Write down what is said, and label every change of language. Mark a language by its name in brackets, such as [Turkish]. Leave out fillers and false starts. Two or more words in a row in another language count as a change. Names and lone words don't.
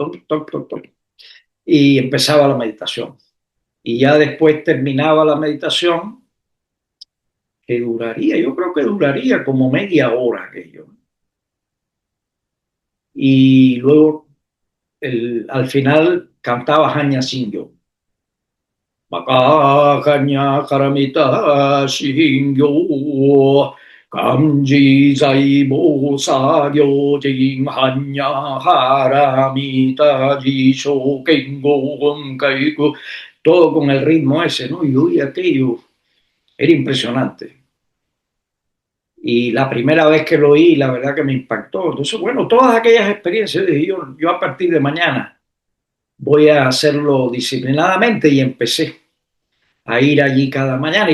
[Spanish] Toc, toc, toc, toc, y empezaba la meditación. Y ya después terminaba la meditación, que duraría, yo creo que duraría como media hora aquello. Y luego al final cantaba Hanya Singyo. [Japanese] 摩訶般若波羅蜜多心経 観自在菩薩 行深般若波羅蜜多時 照見五蘊皆空. [Spanish] Todo con el ritmo ese, ¿no? Y oí aquello, era impresionante. Y la primera vez que lo oí, la verdad que me impactó. Entonces, bueno, todas aquellas experiencias, dije yo a partir de mañana voy a hacerlo disciplinadamente y empecé a ir allí cada mañana.